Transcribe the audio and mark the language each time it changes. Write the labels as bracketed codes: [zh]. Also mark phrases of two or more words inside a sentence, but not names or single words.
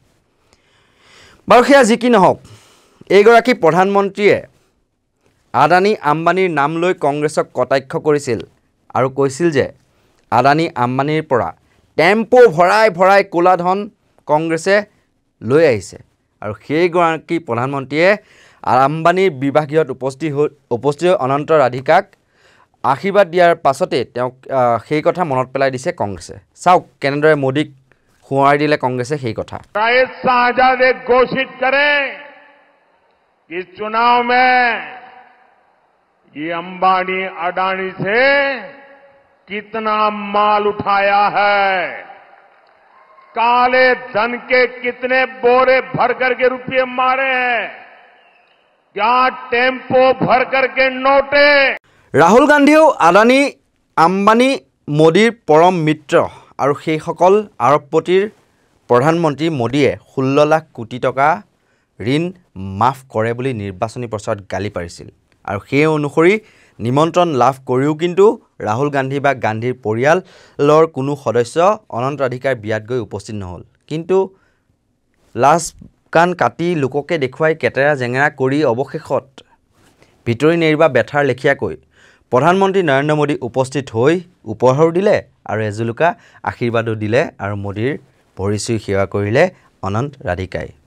[as] বাৰু সেয়া যি কি নহওক, এইগৰাকী প্ৰধানমন্ত্ৰীয়ে আদানী আম্বানীৰ নাম লৈ কংগ্ৰেছক কটাক্ষ কৰিছিল আৰু কৈছিল যে আদানী আম্বানীৰ পৰা টেম্পো ভৰাই ভৰাই ক'লা ধন কংগ্ৰেছে লৈ আহিছে, আৰু সেইগৰাকী প্ৰধানমন্ত্ৰীয়ে আম্বানীৰ বিবাহগৃহত উপস্থিত হৈ অনন্ত ৰাধিকাক আশীৰ্বাদ দিয়াৰ পাছতে তেওঁক সেই কথা মনত পেলাই দিছে কংগ্ৰেছে। চাওক কেনেদৰে মোদীক সোঁৱৰাই দিলে কংগ্ৰেছে সেই কথা। [hi] शाहजादे घोषित करें कि चुनाव में ये अंबानी अडानी से कितना माल उठाया है, काले धन के कितने बोरे भर करके रुपये मारे हैं, क्या टेम्पो भर करके नोटे। [as] राहुल गांधीও আদানী আম্বানী মোদীৰ পৰম মিত্ৰ আৰু সেই সকল আৰবপতিৰ প্ৰধানমন্ত্ৰী মোদীয়ে 16 লাখ কোটি টকা ঋণ মাফ কৰে বুলি নিৰ্বাচনী প্ৰচাৰত গালি পাৰিছিল আৰু সেই অনুসৰি নিমন্ত্ৰণ লাভ কৰিও কিন্তু ৰাহুল গান্ধী বা গান্ধীৰ পৰিয়ালৰ কোনো সদস্য অনন্তৰাধিকাৰ বিয়াত গৈ উপস্থিত নহল কিন্তু লাজ কান কাটি লোককে দেখুৱাই কেটেৰা জেঙেৰা কৰি অৱশেষত ভিতৰি নেৰিবা বেথাৰ লেখিয়াকৈ প্ৰধানমন্ত্ৰী নৰেন্দ্ৰ মোদী উপস্থিত হৈ উপহাৰ দিলে আৰু এজুলুকা আশীৰ্বাদো দিলে আৰু মোদীৰ ভৰিচুই সেৱা কৰিলে অনন্ত ৰাধিকাই